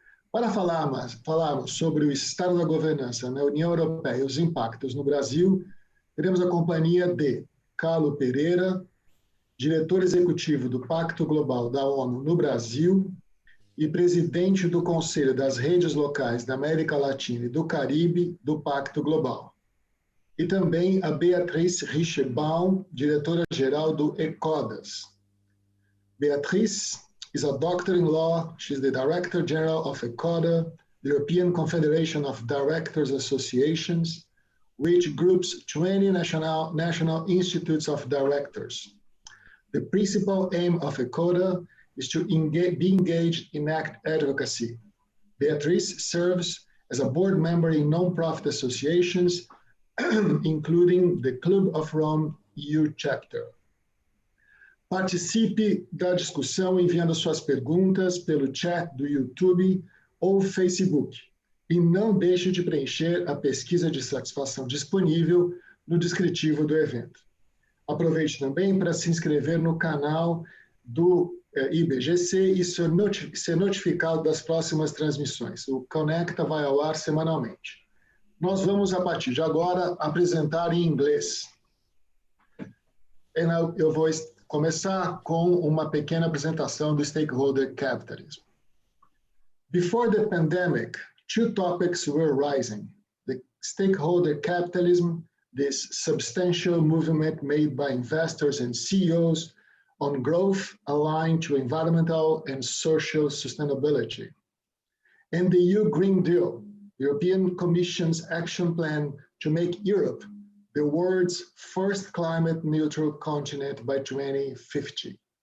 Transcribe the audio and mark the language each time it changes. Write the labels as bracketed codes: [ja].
[pt] Para falarmos sobre o estado da governança na União Europeia e os impactos no Brasil, teremos a companhia de Carlo Pereira, diretor executivo do Pacto Global da ONU no Brasil e presidente do Conselho das Redes Locais da América Latina e do Caribe do Pacto Global. E também a Béatrice Richez-Baum, diretora-geral do ECODAS. [en] Béatrice is a doctor in law. She's the Director General of ECODA, the European Confederation of Directors Associations, which groups 20 national institutes of directors. The principal aim of ECODA is to be engaged in advocacy. Béatrice serves as a board member in non-profit associations, including the Club of Rome EU Chapter. [pt] Participe da discussão enviando suas perguntas pelo chat do YouTube ou Facebook. E não deixe de preencher a pesquisa de satisfação disponível no descritivo do evento. Aproveite também para se inscrever no canal do IBGC e ser notificado das próximas transmissões. O Conecta vai ao ar semanalmente. Nós vamos, a partir de agora, apresentar em inglês. Eu vou começar com uma pequena apresentação do Stakeholder Capitalism. [en] Before the pandemic, two topics were rising: the stakeholder capitalism, this substantial movement made by investors and CEOs on growth aligned to environmental and social sustainability, and the EU Green Deal, the European Commission's action plan to make Europe the world's first climate neutral continent by 2050.